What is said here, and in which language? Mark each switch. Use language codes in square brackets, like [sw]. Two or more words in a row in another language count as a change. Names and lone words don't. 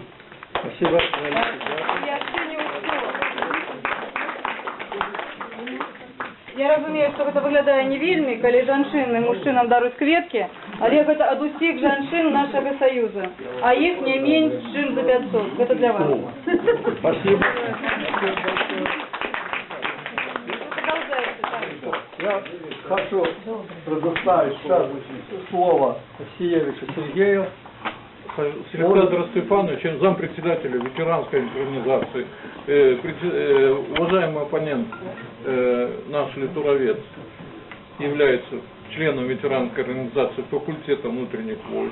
[ru] Спасибо. [be] Я разумею, што гэта выглядае не вельмі, калі жанчыны мужчынам даруць кветкі, але гэта ад усіх жанчын нашага Саюза. А іх не менш, чым за 500. Гэта для вас. [ru] Спасибо. Я хочу предоставить сейчас слово Сиевичу Сергею. Александр Степанович, зампредседателя ветеранской организации, уважаемый оппонент, наш литуровед, является членом ветеранской организации факультета внутренних войск.